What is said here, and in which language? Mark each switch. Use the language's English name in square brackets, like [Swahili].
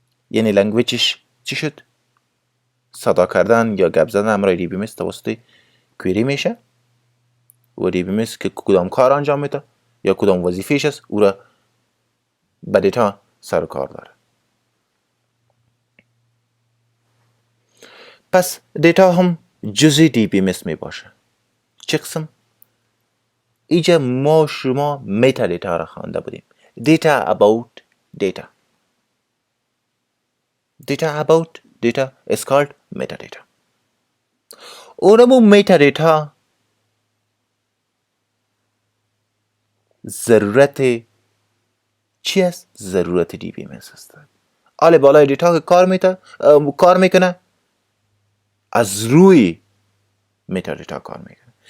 [Persian] یعنی لنگویجش چی شد؟ صدا کردن یا گپ زدن امرای دی بی ام توسط کوئری میشه و دی بی ام که کدام کار انجام میده یا کدام وظیفهش است، او را به دیتا سر کار داره. پس دیتا هم جزء دی بی ام می باشه. چه قسم؟ اینجا ما شما متا دیتا را خوانده بودیم. [English] Data about data. Data about data is called metadata. [Persian] اونمو metadata ضرورت چی است؟ ضرورت دی بی ام است. آله بالای دیتا که کار میکنه از روی metadata کار میکنه.